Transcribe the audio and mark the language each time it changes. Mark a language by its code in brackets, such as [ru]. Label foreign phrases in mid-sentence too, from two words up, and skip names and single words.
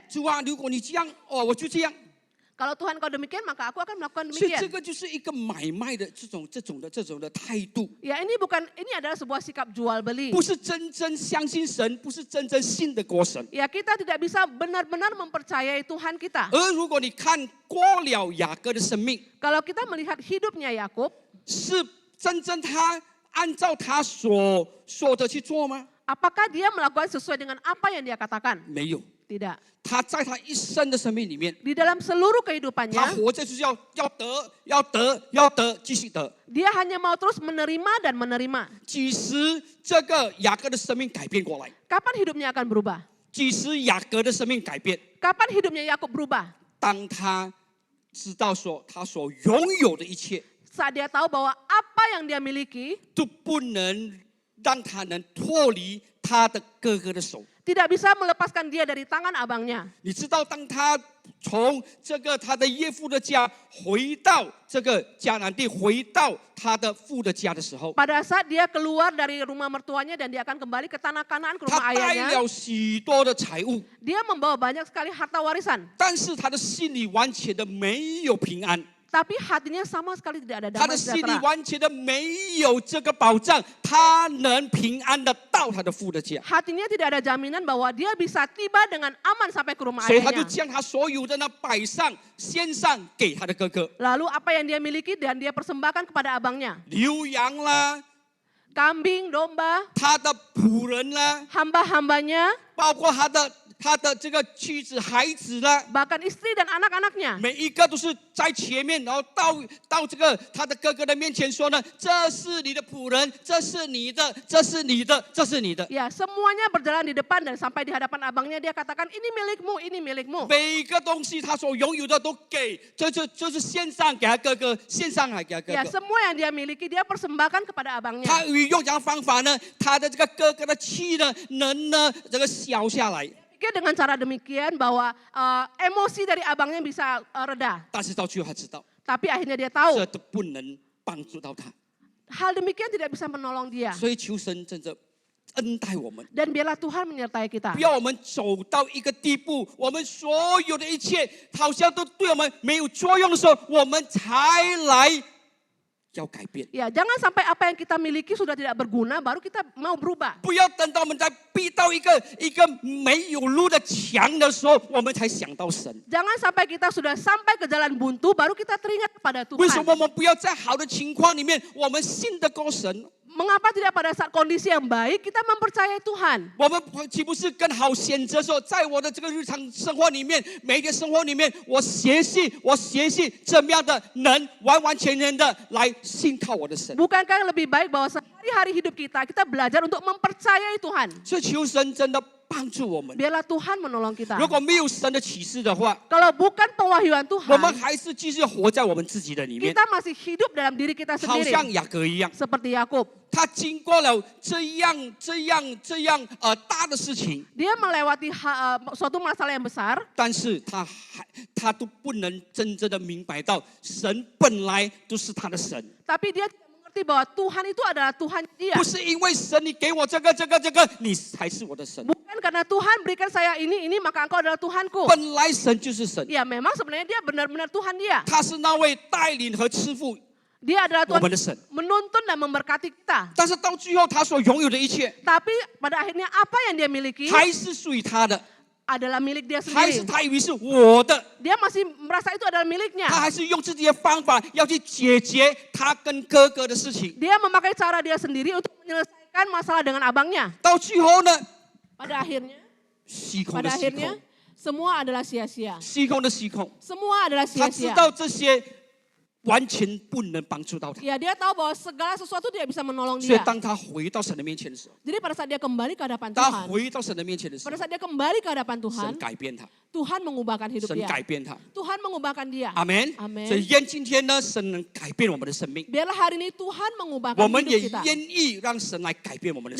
[zh] 主啊，如果你这样，哦，我就这样。 [id] Kalau Tuhan kau demikian, maka aku akan melakukan [zh] 所以这 [id] demikian. [zh] 个就是一个买卖的这种的态度， [id] Ya, ini adalah sebuah sikap jual beli. [zh] 不是真正相信神，不是真正信得过神。 [id] Ya, kita tidak bisa benar-benar mempercayai Tuhan kita. [zh] 而如果你看过了雅各的生命， [id] Kalau kita melihat hidupnya Yakub, [zh] 是真正他按照他所说的去做吗？ [id] apakah dia melakukan sesuai dengan apa yang dia katakan? [zh] 没有， [id] Tidak. [zh] 他在他一生的生命里面， [id] Di dalam seluruh [zh] 他 [id] kehidupannya, [zh] 活着就是要得，继续得。 [id] dia hanya mau terus menerima dan menerima. [zh] 几时这个雅各的生命改变过来？ [id] Kapan hidupnya akan berubah? [zh] 几时雅各的生命改变？ [id] Kapan hidupnya Yakub berubah? [zh] 当他知道说他所拥有的一切 [id] Saat dia tahu bahwa apa yang dia miliki [zh] 都不能让他能脱离他的哥哥的手。 [id] tidak bisa melepaskan dia dari tangan abangnya. [zh] 你知道，当他从这个他的岳父的家回到这个迦南地，回到他的父的家的时候， [id] Pada saat dia keluar dari rumah mertuanya dan dia akan kembali ke tanah Kanaan, ke [zh] 他 [id] rumah [zh] 带 [id] ayahnya, [zh] 了许多的财物， [id] dia membawa banyak sekali harta warisan. [zh] 但是他的心里完全的没有平安， [id] Tapi hatinya sama sekali tidak ada [zh] 他的 [id] damai [zh] 心里 [id] sejahtera. [zh] 完全的没有这个保障，他能平安的到他的父的家。 [id] Hatinya tidak ada jaminan bahwa dia bisa tiba dengan aman sampai ke rumah [zh] 所以他就 [id] ayahnya. [zh] 将他所有的呢摆上献上给他的哥哥， [id] Lalu apa yang dia miliki dan dia persembahkan kepada abangnya. [zh] 牛羊啦， [id] Kambing, domba, [zh] 他的仆人啦， [id] hamba-hambanya, [zh] 包括他的这个妻子孩子啦， [id] bahkan istri dan anak-anaknya. [zh] 每一个都是在前面，然后到这个他的哥哥的面前说呢，这是你的仆人，这是你的，这是你的，这是你的。 [id] Ya, semuanya berjalan di depan dan sampai di hadapan abangnya dia katakan ini milikmu, ini milikmu. [zh] 每一个东西他所拥有的都给，就是献上给他哥哥，献上来给他哥 [id] Ya, [zh] 哥。 [id] semua yang dia miliki dia persembahkan kepada abangnya. [zh] 他用这样方法呢，他的这个哥哥的气呢，能呢这个消下来。 [id] Dia dengan cara demikian bahwa emosi dari abangnya bisa reda. [zh] 但是到最后他知道， [id] Tapi akhirnya dia tahu [zh] 这都不能帮助到他， [id] hal demikian tidak bisa menolong dia. [zh] 所以求神真的恩待我们， [id] Dan biarlah Tuhan menyertai kita. [zh] 不要我们走到一个地步，我们所有的一切好像都对我们没有作用的时候，我们才来要改变。 [id] Ya, jangan sampai apa yang kita miliki sudah tidak berguna, baru kita mau berubah. [zh] 不要等到我们在逼到一个没有路的墙的时候，我们才想到神。 [id] Jangan sampai kita sudah sampai ke jalan buntu, baru kita teringat kepada [zh] 为什 [id] Tuhan. [zh] 么我们不要在好的情况里面，我们信得过神？ [id] Mengapa tidak pada saat kondisi yang baik kita mempercayai Tuhan? [zh] 我们岂不是更好选择说，在我的这个日常生活里面，每一天生活里面，我学习怎么样的能完完全全的来信靠我的神。 [id] Bukankah lebih baik bahwa sehari-hari hidup kita belajar untuk mempercayai Tuhan? [zh] 所以求神真的帮助我们。 [id] Biarlah Tuhan menolong kita. [zh] 如果没有神的启示的话， [id] Kalau bukan pewahyuan [zh] 我们 [id] Tuhan, [zh] 还是继续活在我们自己的里面， [id] kita masih hidup dalam diri kita [zh] 好 [id] sendiri. [zh] 像雅各一样。 [id] Seperti Yakub. [zh] 他经过了这样大的事情， [id] Dia melewati suatu masalah yang besar, [zh] 但是他都不能真正的明白到，神本来都是他的神， [id] tapi dia tidak mengerti bahwa Tuhan itu adalah Tuhan dia. [zh] 不是因为神你给我这个，你才是我的神。 [id] Bukan karena Tuhan berikan saya ini, maka engkau adalah Tuhanku. [zh] 本来神就是神， [id] Ya, memang sebenarnya dia benar-benar Tuhan dia. [zh] 他是那位带领和赐福 [id] Dia adalah [zh] 我 [id] Tuhan [zh] 们的神。 [id] menuntun dan memberkati kita. [zh] 但是到最后，他所拥有的一切 [id] Tapi pada akhirnya apa yang dia miliki [zh] 还是属于他的， [id] adalah milik dia [zh] 还是 [id] sendiri. [zh] 他以为是我的， [id] Dia masih merasa itu adalah [zh] 他 [id] miliknya. [zh] 还是用自己的方法要去解决他跟哥哥的事情。 [id] Dia memakai cara dia sendiri untuk menyelesaikan masalah dengan abangnya. [zh] 到最后呢， [id] Pada akhirnya, [zh] 虚空的 [id] pada [zh] 虚 [id] akhirnya [zh] 空， [id] semua adalah sia-sia. [zh] 虚空的虚空， [id] Semua adalah [zh] 他知 [id] sia-sia. [zh] 道这些完全不能帮助到他。 [id] Ya, dia tahu bahwa segala sesuatu tidak bisa menolong [zh] 所以 [id] dia. [zh] 当他回到神的面前的时候， [id] Jadi pada saat dia kembali ke hadapan [zh] 他 [id] Tuhan, [zh] 回到神的面前的时候 [id] pada，saat dia kembali ke hadapan Tuhan, [zh] 神改变他， [id] Tuhan mengubahkan hidup [zh] 神 [id] dia. [zh] 改变他。 [id] Tuhan mengubahkan dia. [zh] 阿门。 [id] Amen [zh] 所以愿今天呢，神能改变我们的生命， [id] Biarlah hari ini Tuhan mengubahkan [zh] 我们也 [id] hidup kita. [zh] 愿意让神来改变我们的